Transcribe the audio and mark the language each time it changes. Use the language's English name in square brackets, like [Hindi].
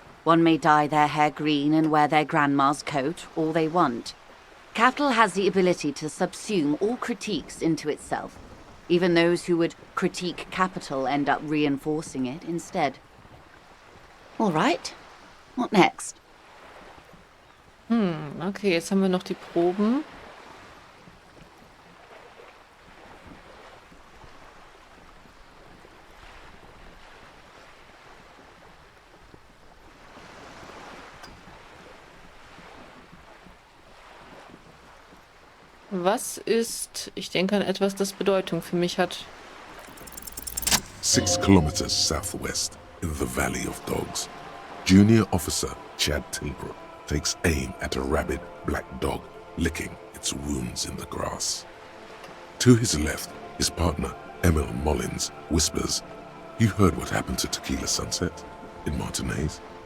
[English] One may dye their hair green and wear their grandma's coat all they want. Capital has the ability to subsume all critiques into itself. Even those who would critique capital end up reinforcing it instead. All right. What next? [German] Okay, jetzt haben wir noch die Proben. Was ist, ich denke an etwas, das Bedeutung für mich hat. [English] 6 kilometers southwest in the Valley of Dogs, Junior Officer Chad Tilbrook takes aim at a rabid black dog licking its wounds in the grass. To his left, his partner, Emil Mullins, whispers, "You heard what happened to Tequila Sunset in Martinez?"